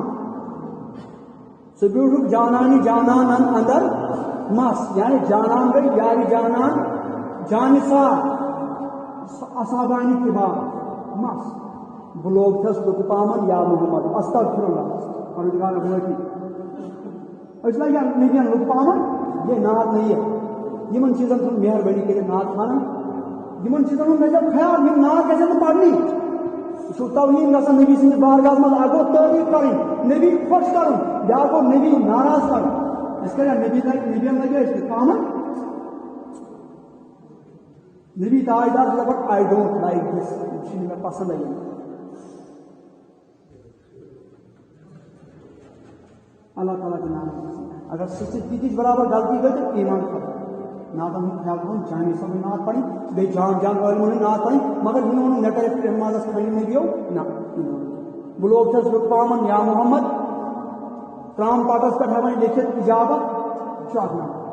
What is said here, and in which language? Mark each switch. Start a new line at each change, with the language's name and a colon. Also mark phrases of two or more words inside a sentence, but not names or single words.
Kashmiri: ژٕ بیوٗٹھُکھ جانانی جانانن اندر مس یعنی جانان گٔے یارِ جانان جانِثار اصابانہِ کِبار مس. بہٕ لوگتھس لُکہٕ پامن یا محمد استغفراللہ پروردگار معٲفی. أسۍ لگن نبین لُکہٕ پامن
Urdu: یہ نعت نہیں ہے.
Kashmiri: یِمن چیٖزن ہُنٛد مہربٲنی کٔرِتھ نعت خانن یِمن چیٖزن ہُنٛد مےٚ خیال یِم نعت گژھن نہٕ پرنی. یہِ چھُ توہیٖن گژھان نبی سٕنٛدِس بارگاہس منٛز. اکھ گوٚو تعریٖف کرٕنۍ نبی خۄش کرُن بیاکھ گوٚو نبی ناراض کرُن. أسۍ کریا نبین لگے أسۍ پامن نبی تاجدار چھُ دپان
English: I don't like this
Kashmiri: یہِ چھُنہٕ مےٚ پسنٛد یِوان. اللہ تعالیٰ کے نام اگر سٕژِ تیٖتِچ برابر غلطی گٔے تہٕ ایمان کھۄتہٕ. نعتن ہُنٛد خیال تھاوُن جامی صٲبٕنۍ نعت پرٕنۍ بیٚیہِ جان عٲلمن ہٕنٛدۍ نعت پرٕنۍ مگر یہِ نہٕ وَنُن مےٚ کَرٮ۪کھ ترٛےٚ نمازس کھنٛڈِ نبیو نہ. بہٕ لوگتھس لُکہٕ پامن یا محمد ترام پاٹس پٮ۪ٹھ ہٮ۪وان لیکھِتھ اجابت یہِ چھُ اکھ نعت.